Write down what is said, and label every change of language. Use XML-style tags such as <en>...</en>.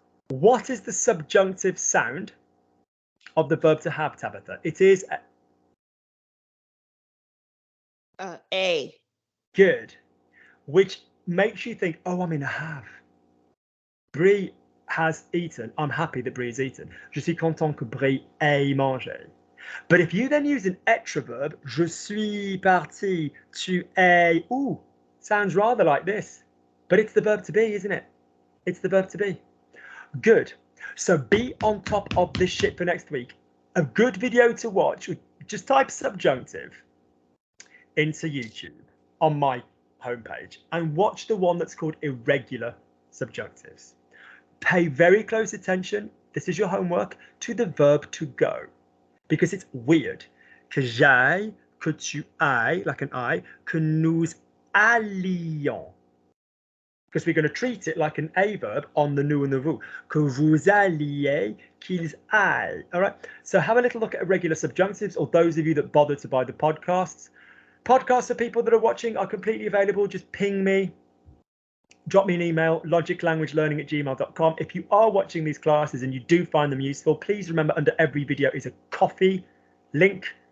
<en>What is the subjunctive sound of the verb to have, Tabitha? It is A. Good, which makes you think, oh, I'm in a have. Brie has eaten. I'm happy that Brie has eaten.</en> <fr>Je suis content que Brie ait mangé.</fr> <en>But if you then use an être verb,</en> <fr>je suis parti, tu es,</fr> <en>ooh, sounds rather like this. But it's the verb to be, isn't it? It's the verb to be. Good. So be on top of this shit for next week. A good video to watch, just type subjunctive into YouTube on my homepage and watch the one that's called irregular subjunctives. Pay very close attention, this is your homework, to the verb to go. Because it's weird.</en> <fr>Que j'aille, que tu ailles,</fr> <en>like an I,</en> <fr>que nous allions.</fr> <en>Because we're going to treat it like an A verb on the nous and the vous.</en> <fr>Que vous alliez, qu'ils aillent.</fr> <en>All right. So have a little look at irregular subjunctives, or those of you that bother to buy the podcasts. Podcasts for people that are watching are completely available. Just ping me. Drop me an email, logiclanguagelearning@gmail.com. If you are watching these classes and you do find them useful, please remember under every video is a Kofi link.</en>